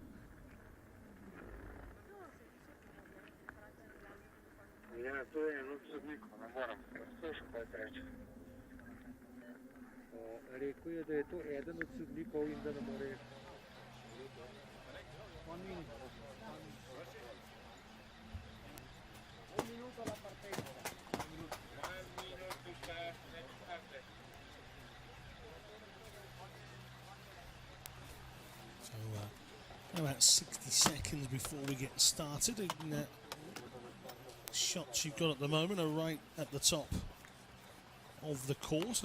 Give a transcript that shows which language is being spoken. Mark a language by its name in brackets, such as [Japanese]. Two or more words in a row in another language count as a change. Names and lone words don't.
[Slovenian] Ja, to je eno sodnik, ne moram, slušam kaj preč. Rekel je, da je to eden od sodnikov in da ne more. [Italian] 1 minute. 1 minuto la partenza. 1 minuto. [English] 1 minute to start next contest. So about 60 seconds before we get started. And, shots you've got at the moment are right at the top of the course.